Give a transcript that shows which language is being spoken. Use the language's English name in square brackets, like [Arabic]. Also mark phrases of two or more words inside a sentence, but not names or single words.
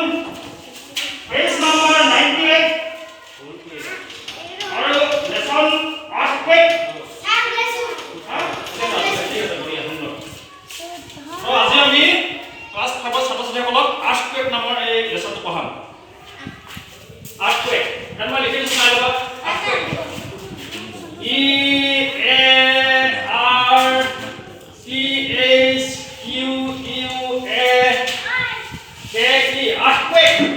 [Assamese] পেজ নম্বৰ 98 আৰু লেসন 8 আজি আমি ক্লাছ 5 ছাত্ৰ-ছাত্ৰীসকলক আৰ্থকুৱেক নামৰ এই লেসনটো পঢ়াম। [English] earthquake and [Assamese] মই লিখি দিছোঁ চাই ল'বা। [English] earthquake E-A-R-T-H-Q-U-A-K-E earthquake.